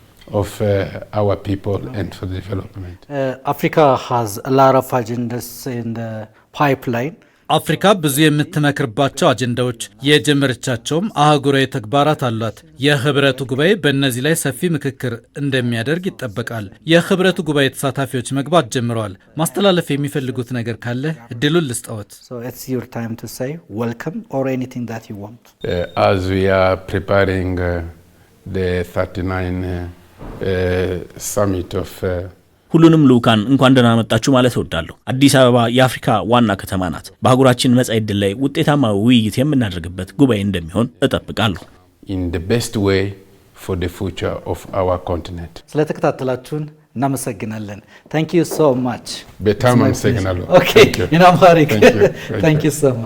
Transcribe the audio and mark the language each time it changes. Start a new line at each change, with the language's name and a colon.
English: Of our people and for development. Africa has a lot of agendas in the pipeline.
Amharic: አፍሪካ ብዙ የምትመክርባቸው አጀንዳዎች የጀመረቻቸውም አህጉራዊ ተግባራት አሏት። የህብረቱ ጉባኤ በእነዚህ ላይ ሰፊ ምክክር እንደሚያደርግ ይጠበቃል። የህብረቱ ጉባኤ ተሳታፊዎች መግባት ጀምረዋል። ማስተላለፍ የሚፈልጉት ነገር ካለ እድሉን ልስጠዎት።
English: So it's your time to say welcome or anything that you want. As we are preparing the 39 summit of
Amharic: ሁሉንም ልኡካን እንኳን ደህና መጣችሁ ማለት እወዳለሁ። አዲስ አበባ የአፍሪካ ዋና ከተማ ናት። በአህጉራችን መጻኢ ዕድል ላይ ውጤታማ ውይይት የምናደርግበት ጉባኤ እንደሚሆን እጠብቃለሁ።
English: In the best way for the future of our continent.
Amharic: ስለተከታተላችሁን እናመሰግናለን።
English: Thank you so much.
Amharic: በጣም አመሰግናለሁ።
English: Okay, in Amharic. Thank you so much.